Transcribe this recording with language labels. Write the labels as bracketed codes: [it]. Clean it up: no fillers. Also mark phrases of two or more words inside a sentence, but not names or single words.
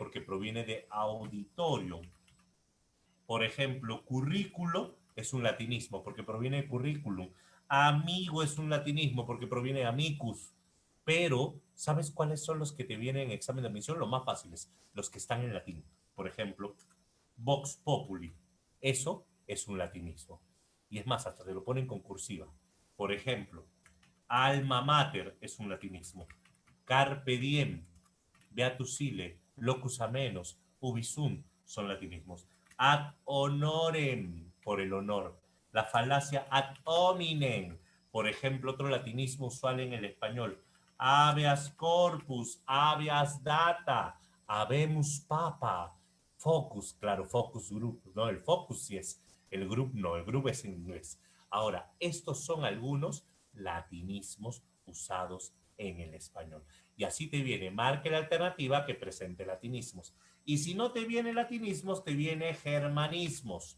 [es] Porque proviene de auditorium. Por ejemplo, currículo es un latinismo porque proviene de currículum. Amigo es un latinismo porque proviene de amicus. Pero, ¿sabes cuáles son los que te vienen en examen de admisión? Los más fáciles, los que están en latín. Por ejemplo, [la] vox populi. [es] Eso es un latinismo. Y es más, hasta te lo ponen con cursiva. Por ejemplo, [la] alma mater [es] es un latinismo. [la] Carpe diem, beatus sile, locus amenos, ubisum [es] son latinismos. [la] Ad honorem, [es] por el honor. La falacia [la] ad hominem, [es] por ejemplo, otro latinismo usual en el español. [la] Habeas corpus, habeas data, habemus papa. [es] Focus, claro, [en] focus group, [es] no, el focus sí es, el group no, el group es en inglés. Ahora, estos son algunos latinismos usados en el español. Y así te viene, marque la alternativa que presente latinismos. Y si no te viene latinismos, te viene germanismos.